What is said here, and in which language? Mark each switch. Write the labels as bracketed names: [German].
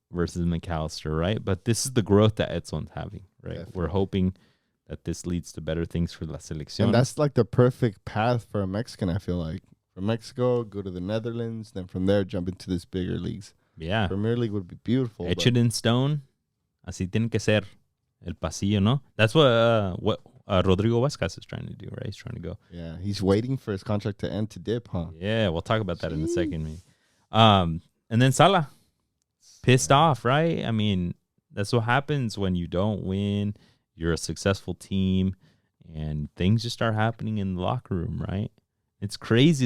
[English] Versus McAllister, right? But this is the growth that Edson's having, right? Definitely. We're hoping that this leads to better things for La Selección. And that's like the perfect path for a Mexican, I feel like, from Mexico, go to the Netherlands, then from there jump into this bigger leagues. Yeah. Premier League would be beautiful. Etch it in stone. [Spanish] Así tiene que ser el pasillo, ¿no? [English] That's what Rodrigo Huescas is trying to do, right? He's trying to go. Yeah, he's waiting for his contract to end to dip, huh? Yeah, we'll talk about that in a second. Maybe. And then Salah, pissed off, right? I mean, that's what happens when you don't win. You're a successful team, and things just start happening in the locker room, right? It's crazy.